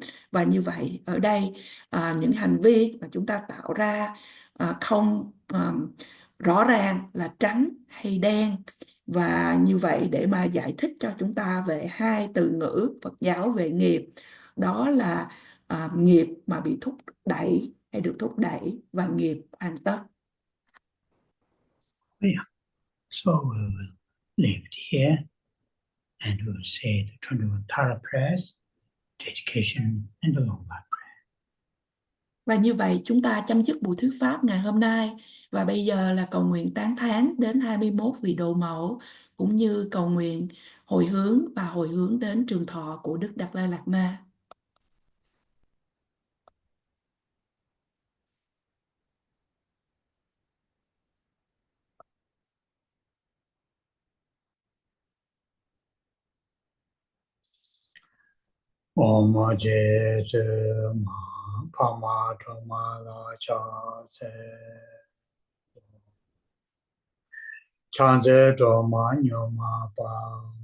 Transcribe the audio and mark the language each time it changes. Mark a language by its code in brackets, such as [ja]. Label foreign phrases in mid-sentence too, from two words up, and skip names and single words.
[vi] Và như vậy ở đây những hành vi mà chúng ta tạo ra không rõ ràng là trắng hay đen. Và như vậy để mà giải thích cho chúng ta về hai từ ngữ Phật giáo về nghiệp, đó là nghiệp mà bị thúc đẩy hay được thúc đẩy, và nghiệp hoàn tất. [en] Yeah. So we will leave it here and we'll say the 21 Tara prayers, dedication and the long back. [vi] Và như vậy chúng ta chấm dứt buổi thuyết pháp ngày hôm nay. Và bây giờ là cầu nguyện tán thán đến 21 vị độ mẫu, cũng như cầu nguyện hồi hướng đến trường thọ của Đức Đạt Lai Lạt Ma. [bo] Om Je Ma Pama Choma La Cha Se Chanze Choma Nyoma Pa